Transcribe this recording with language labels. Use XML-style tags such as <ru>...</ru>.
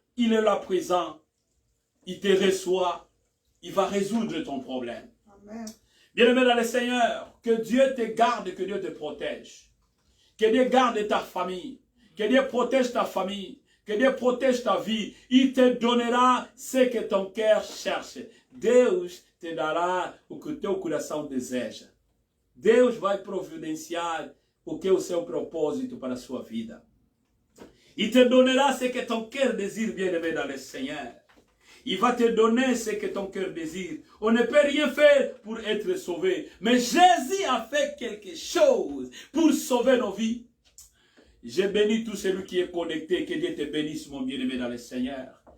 <fr>Il est là présent. Il te reçoit. Il va résoudre ton problème. Amen. Bien-aimé dans le Seigneur, que Dieu te garde, que Dieu te protège. Que Dieu garde ta famille. Que Dieu protège ta famille. Que Dieu protège ta vie. Il te donnera ce que ton cœur cherche.</fr> <pt>Deus te dará o que o teu coração deseja. Deus vai providenciar o que é o seu propósito para a sua vida.</pt> <fr>Il te donnera ce que ton cœur désire, bien-aimé dans le Seigneur. Il va te donner ce que ton cœur désire. On ne peut rien faire pour être sauvé. Mais Jésus a fait quelque chose pour sauver nos vies. Je bénis tout celui qui est connecté. Que Dieu te bénisse, mon bien-aimé dans le Seigneur.</fr>